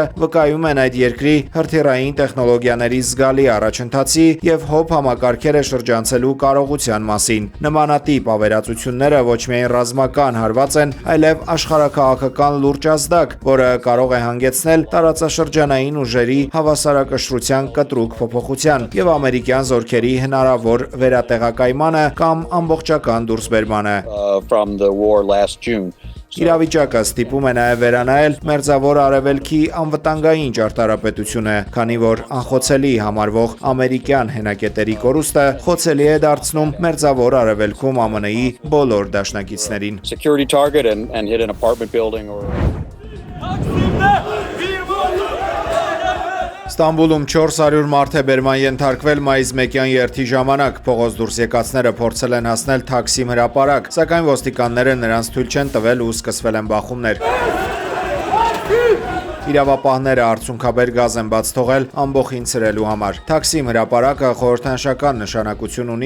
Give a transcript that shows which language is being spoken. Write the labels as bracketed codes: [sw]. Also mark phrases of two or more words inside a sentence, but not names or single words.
[hy] վկայում են այդ երկրի հրթիռային տեխնոլոգիաների զգալի առաջընթացի եւ հոբ համակարգերը շրջանցելու կարողության մասին։ Նմանատիպ ավերածությունները ոչ միայն ռազմական հարված են, այլև աշխարհաքաղաքական լուրջ ազդակ, որը կարող է հանգեցնել տարածաշրջանային ուժերի հավասարակշռության կտրուկ փոփոխության եւ ամերիկյան զորքերի հնարավոր վերատեղակայմանը կամ ամբողջական դուրսբերմանը։ [en] From the war last June. [hy] Իրավիճակը ստիպում է նաև վերանայել Մերձավոր Արևելքի անվտանգային ճարտարապետությունը, քանի որ անխոցելի համարվող ամերիկյան հենակետերի կորուստը խոցելի է դարձնում Մերձավոր Արևելքում ԱՄՆ-ի բոլոր դաշնակիցներին։ [en] Security target and hit an apartment building or [hy] Ստամբուլում 400 մարդ է բերման ենթարկվել մայիս 1-յան երթի ժամանակ։ Փողոց դուրս եկածները փորձել են հասնել Թաքսիմ հրապարակ, սակայն ոստիկանները նրանց թույլ չեն տվել ու սկսվել են բախումներ։ Իրավապահները արցունքաբեր գազ են բաց թողել ամբոխին ցրելու համար։ Թաքսիմ հրապարակը խորհրդանշական նշանակություն ունի